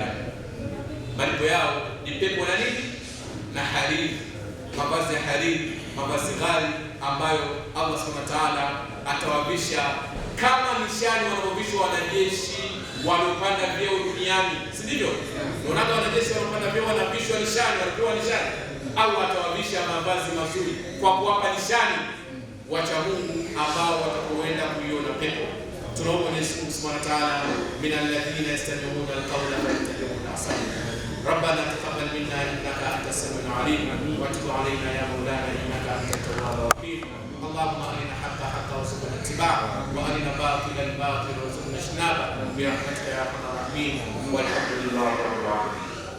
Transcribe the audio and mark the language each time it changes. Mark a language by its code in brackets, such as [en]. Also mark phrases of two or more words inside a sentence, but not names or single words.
[sw] Malipo yao ni pepo na nini? Na hariri, mavazi ya hariri, mavazi ghali ambayo Allah [ar] سبحانه وتعالى [sw] atawavisha kama nishani wanaovishwa wanajeshi waliopanda vyeo duniani, si ndivyo? Unaona wanajeshi wanaopanda vyeo wanavishwa nishani, wanapewa nishani. Allah atawavisha mavazi mazuri kwa kuwapa nishani wacha Mungu ambao watakoenda kuiona pepo. Tunaomba Mwenyezi Mungu [ar] سبحانه وتعالى من الذين يستمعون القول فيتبعون أحسن. ربنا تقبل منا انك انت السميع العليم وتب علينا يا مولانا انك انت التواب الرحيم. اللهم ارنا الحق حقا وارزقنا اتباعه، وارنا باطلا باطلا وارزقنا اجتنابه، برحمتك يا ارحم الراحمين، والحمد لله رب العالمين.